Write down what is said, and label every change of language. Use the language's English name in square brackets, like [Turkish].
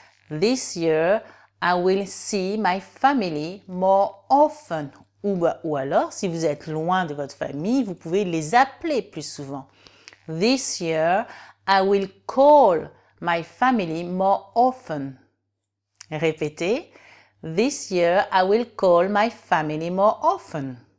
[English] This year, I will see my family more often. [French] Ou alors, si vous êtes loin de votre famille, vous pouvez les appeler plus souvent. [English] This year, I will call my family more often. Répétez. This year, I will call my family more often.